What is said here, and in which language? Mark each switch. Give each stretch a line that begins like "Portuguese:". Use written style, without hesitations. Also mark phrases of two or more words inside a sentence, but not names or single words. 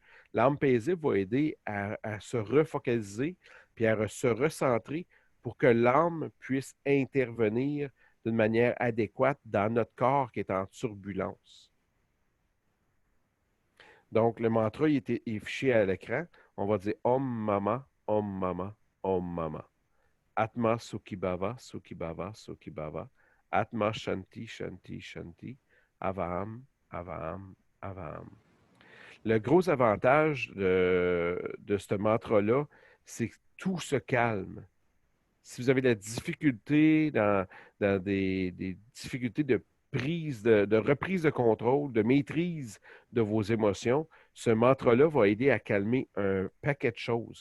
French: L'âme paisible va aider à se refocaliser puis à se recentrer pour que l'âme puisse intervenir d'une manière adéquate dans notre corps qui est en turbulence. Donc, le mantra il est fiché à l'écran. On va dire
Sanskrit: Om Mama, Om Mama, Om Mama. Atma Sukhibhava, Sukhibhava, Sukhibhava. Atma Shanti, Shanti, Shanti. Avaham, Avaham, Avaham.
French: Le gros avantage de ce mantra-là, c'est que tout se calme. Si vous avez de la difficulté dans des difficultés de prise, de reprise de contrôle, de maîtrise de vos émotions, ce mantra-là va aider à calmer un paquet de choses.